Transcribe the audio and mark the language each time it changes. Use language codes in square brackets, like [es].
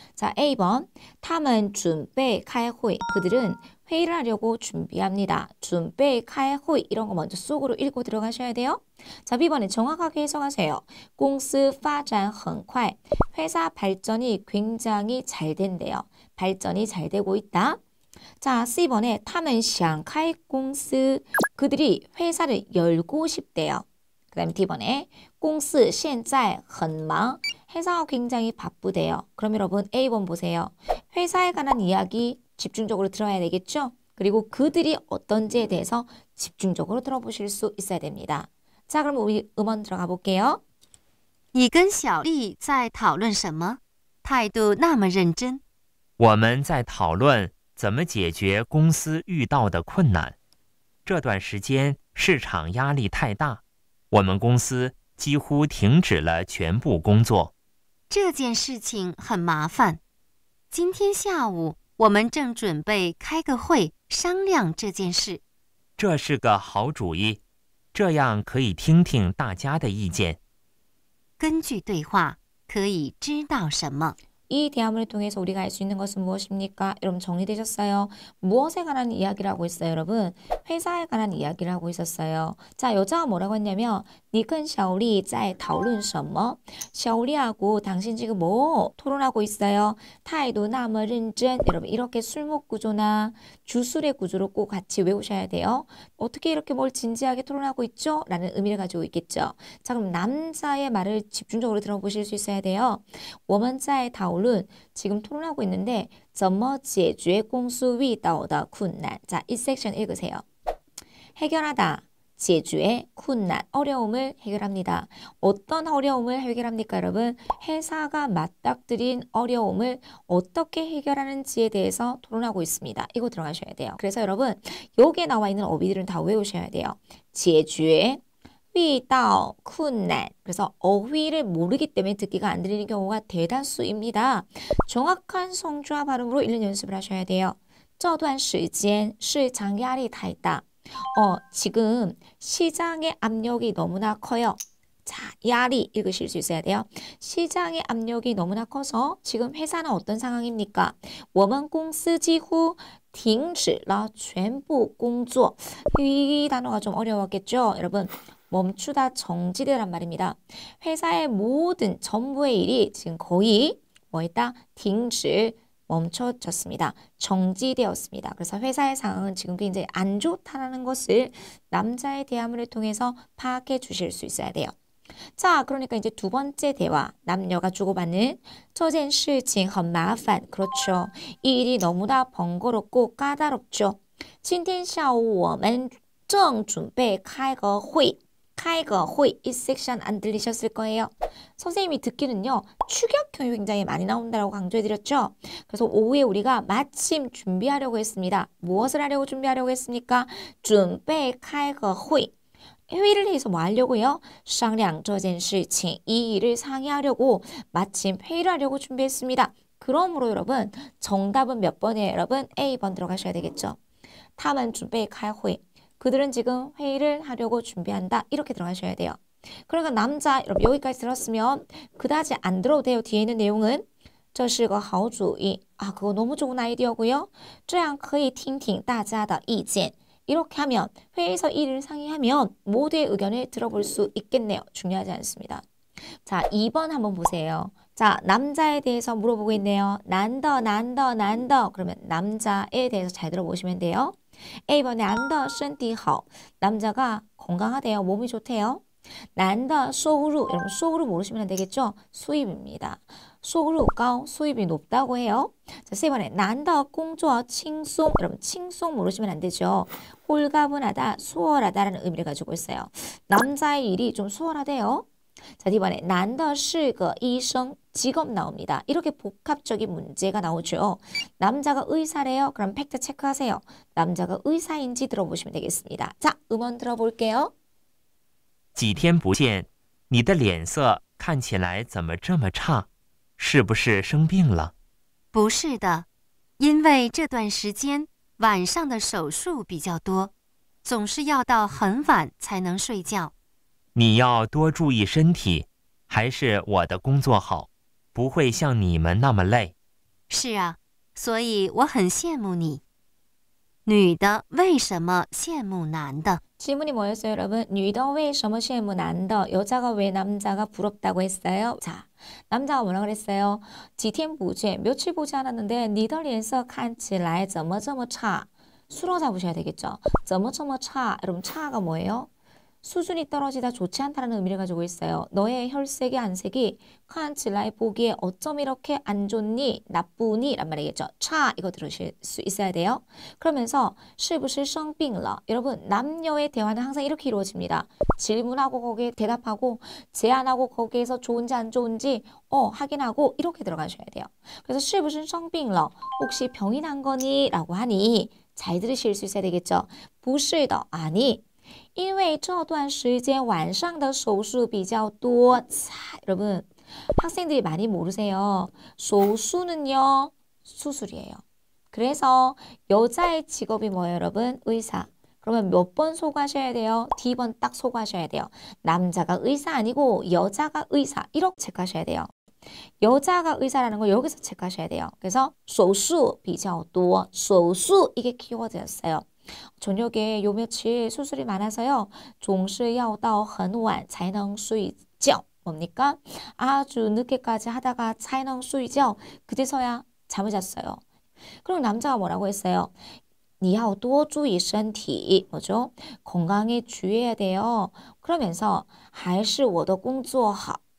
[ko] 자, A번. [zh] 他们准备开会. [ko] 그들은 회의를 하려고 준비합니다. [zh] 准备开会 [ko] 이런 거 먼저 속으로 읽고 들어가셔야 돼요. 자, B번에 정확하게 해석하세요. [zh] 公司发展很快. [ko] 회사 발전이 굉장히 잘 된대요. 발전이 잘 되고 있다. 자, C번에 他们想开公司. 그들이 회사를 열고 싶대요. 그 다음에 D번에 公司现在很忙. 회사가 굉장히 바쁘대요. 그럼 여러분 A번 보세요. 회사에 관한 이야기 집중적으로 들어야 되겠죠? 그리고 그들이 어떤지에 대해서 집중적으로 들어보실 수 있어야 됩니다. 자, 그럼 우리 음원 들어가 볼게요. [zh] 你跟小丽在讨论什么？态度那么认真。我们在讨论怎么解决公司遇到的困难。这段时间市场压力太大，我们公司几乎停止了全部工作。这件事情很麻烦。今天下午我们正准备开个会商量这件事。这是个好主意，这样可以听听大家的意见。根据对话可以知道什么。 [ko] 이 대화문을 통해서 우리가 알 수 있는 것은 무엇입니까? 여러분 정리되셨어요? 무엇에 관한 이야기를 하고 있어요, 여러분? 회사에 관한 이야기를 하고 있었어요. 자, 여자가 뭐라고 했냐면 [zh] 你跟小丽在讨论什么? [ko] 샤오리하고 당신 지금 뭐 토론하고 있어요? [zh] 타이도 나머 른전. [ko] 여러분 이렇게 술목 구조나 주술의 구조로 꼭 같이 외우셔야 돼요. 어떻게 이렇게 뭘 진지하게 토론하고 있죠? 라는 의미를 가지고 있겠죠. 자, 그럼 남자의 말을 집중적으로 들어보실 수 있어야 돼요. [zh] 我们在讨论 [ko] 지금 토론하고 있는데 [zh] 怎么解决公司遇到的困难. [ko] 자, 이 섹션 읽으세요. 해결하다, 解决,困难, 어려움을 해결합니다. 어떤 어려움을 해결합니까, 여러분? 회사가 맞닥뜨린 어려움을 어떻게 해결하는지에 대해서 토론하고 있습니다. 이거 들어가셔야 돼요. 그래서 여러분, 여기에 나와 있는 어휘들은 다 외우셔야 돼요. [zh] 解决, 遇到困难. [ko] 그래서 어휘를 모르기 때문에 듣기가 안 들리는 경우가 대다수입니다. 정확한 성조와 발음으로 읽는 연습을 하셔야 돼요. [zh] 这段时间市场压力太大. [ko] 지금 시장의 압력이 너무나 커요. 자, 야리 읽으실 수 있어야 돼요. 시장의 압력이 너무나 커서 지금 회사는 어떤 상황입니까? [zh] 我们公司几乎停止了全部工作. [ko] 이 단어가 좀 어려웠겠죠? 여러분, 멈추다 정지되란 말입니다. 회사의 모든 전부의 일이 지금 거의 뭐했다? 停止, 멈춰졌습니다. 정지되었습니다. 그래서 회사의 상황은 지금 굉장히 안 좋다는 것을 남자의 대화문을 통해서 파악해 주실 수 있어야 돼요. 자, 그러니까 이제 두 번째 대화, 남녀가 주고받는 [zh] 这件事情很麻烦. [ko] 그렇죠. 이 일이 너무나 번거롭고 까다롭죠. [zh] 今天下午我们正准备开个会. [ko] 开个会, 이 섹션 안 들리셨을 거예요. 선생님이 듣기는요. 축약형이 굉장히 많이 나온다고 강조해드렸죠. 그래서 오후에 우리가 마침 준비하려고 했습니다. 무엇을 하려고 준비하려고 했습니까? [zh] 准备开个会. [ko] 회의를 해서 뭐 하려고요? [zh] 商量这件事情, [ko] 이 일을 상의하려고 마침 회의를 하려고 준비했습니다. 그러므로 여러분 정답은 몇 번이에요? 여러분 A번 들어가셔야 되겠죠. [zh] 他们准备开会. [ko] 그들은 지금 회의를 하려고 준비한다. 이렇게 들어가셔야 돼요. 그러니까 남자 여러분 여기까지 들었으면 그다지 안 들어도 돼요. 뒤에 있는 내용은 [zh] 这是个好主意. [ko] 아, 그거 너무 좋은 아이디어고요. [zh] 这样可以听听大家的意见. [ko] 이렇게 하면 회의에서 일을 상의하면 모두의 의견을 들어볼 수 있겠네요. 중요하지 않습니다. 자, 2번 한번 보세요. 자, 남자에 대해서 물어보고 있네요. 난더. 그러면 남자에 대해서 잘 들어보시면 돼요. A번에 [zh] 난더身体好. [ko] 남자가 건강하대요. 몸이 좋대요. [zh] 난더 收入. [ko] 여러분 收入 모르시면 안 되겠죠? 수입입니다. 收入高, 수입이 높다고 해요. 자, 세 번에 [zh] 난더 工作轻松. [ko] 여러분 轻松 모르시면 안 되죠. 홀가분하다, 수월하다라는 의미를 가지고 있어요. 남자의 일이 좀 수월하대요. 자, 이번에 [zh] 난더 是个医生. [ko] 직업 나옵니다. 이렇게 복합적인 문제가 나오죠. 남자가 의사래요. 그럼 팩트 체크하세요. 남자가 의사인지 들어보시면 되겠습니다. 자, 음원 들어볼게요. [zh] 几天不见，你的脸色看起来怎么这么差？是不是生病了？不是的，因为这段时间晚上的手术比较多，总是要到很晚才能睡觉。你要多注意身体，还是我的工作好，不会像你们那么累。是啊，所以我很羡慕你。女的为什么羡慕男的？ [ko] 질문이 뭐였어요, 여러분? [zh] 女的为什么羡慕男的? [ko] 여자가 왜 남자가 부럽다고 했어요? 자, 남자가 뭐라 그랬어요? [zh] 几天不见, [ko] 며칠 보지 않았는데 [zh] 你的脸色看起来怎么这么差? [ko] 수로 잡으셔야 되겠죠. [zh] 怎么这么差? [ko] 여러분, 차가 뭐예요? 수준이 떨어지다 좋지 않다는 의미를 가지고 있어요. 너의 혈색이 안색이 [zh] 칸치라이 [ko] 보기에 어쩜 이렇게 안 좋니? 나쁘니? 란 말이겠죠. 차 이거 들으실 수 있어야 돼요. 그러면서 [zh] 是不是生病了? [ko] 여러분 남녀의 대화는 항상 이렇게 이루어집니다. 질문하고 거기에 대답하고 제안하고 거기에서 좋은지 안 좋은지 확인하고 이렇게 들어가셔야 돼요. 그래서 [zh] 是不是生病了? [ko] 혹시 병이 난 거니? 라고 하니 잘 들으실 수 있어야 되겠죠. [zh] 不是的 [ko] 아니 [zh] 因为这段时间晚上的手术比较多. [ko] 자, 여러분 학생들이 많이 모르세요. 手术는요 수술이에요. 그래서 여자의 직업이 뭐예요, 여러분? 의사. 그러면 몇 번 소구하셔야 돼요? D번 딱 소구하셔야 돼요. 남자가 의사 아니고 여자가 의사. 이렇게 체크하셔야 돼요. 여자가 의사라는 걸 여기서 체크하셔야 돼요. 그래서 [zh] 手术比较多. [ko] 手术 이게 키워드였어요. 저녁에 요 며칠 수술이 많아서요. [zh] 总是要到很晚才能睡觉. [ko] 뭡니까? 아주 늦게까지 하다가 [zh] 才能睡觉. [ko] 그제서야 잠을 잤어요. 그럼 남자가 뭐라고 했어요? [zh] 你要多注意身体. [ko] 뭐죠? 건강에 주의해야 돼요. 그러면서 [zh] 还是我的工作好.